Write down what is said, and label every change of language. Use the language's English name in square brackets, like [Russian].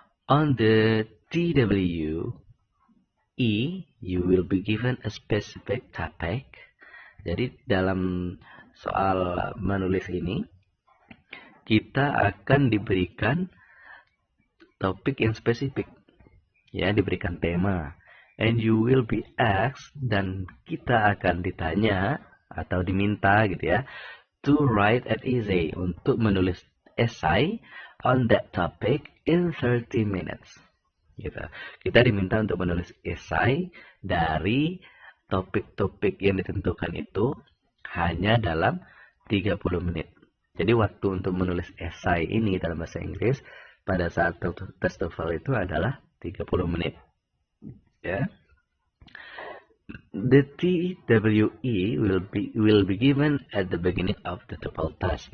[English] On the TWE, you will be given a specific topic. [Indonesian] Jadi dalam soal menulis ini, kita akan diberikan topik yang spesifik. Ya, diberikan tema. [English] And you will be asked, [Indonesian] dan kita akan ditanya atau diminta gitu ya, [English] to write an essay, [Indonesian] untuk menulis esai [English] on that topic in 30 minutes. [Indonesian] Gitu. Kita diminta untuk menulis esai dari topik-topik yang ditentukan itu hanya dalam 30 menit. Jadi waktu untuk menulis esai ini dalam bahasa Inggris pada saat tes TOEFL itu adalah 30 menit. Ya. [English] The TWE will be given at the beginning of the TOEFL test.